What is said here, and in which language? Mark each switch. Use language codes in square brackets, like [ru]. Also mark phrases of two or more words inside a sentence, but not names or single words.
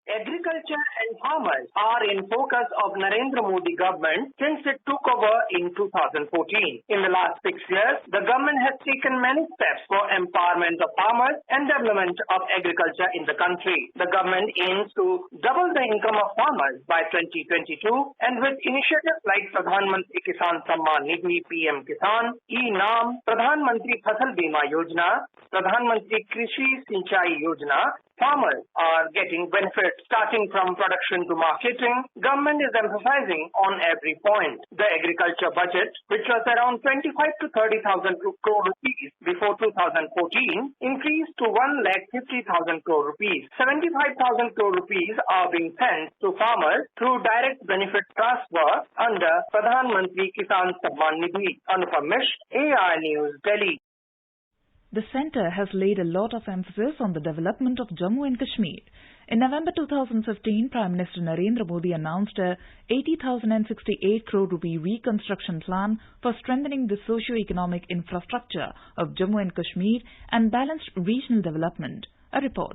[en] Agriculture and farmers are in focus of Narendra Modi government since it took over in 2014. In the last 6 years, the government has taken many steps for empowerment of farmers and development of agriculture in the country. The government aims to double the income of farmers by 2022, and with initiatives like Pradhan Mantri Kisan Samman Nidhi PM Kisan, E-Naam, Pradhan Mantri Fasal Bima Yojana, Pradhan Mantri Krishi Sinchai Yojana, farmers are getting benefits starting from production to marketing. Government is emphasizing on every point. The agriculture budget, which was around 25 to 30,000 crore rupees before 2014, increased to 1,50,000 crore rupees. 75,000 crore rupees are being sent to farmers through direct benefit transfer under Pradhan Mantri Kisan Samman Nidhi. Anupam Mishra, AR News, Delhi. The centre has laid a lot of emphasis on the development of Jammu and Kashmir. In November 2015, Prime Minister Narendra Modi announced a 80,068 crore rupee reconstruction plan for strengthening the socio-economic infrastructure of Jammu and Kashmir and balanced regional development. A report.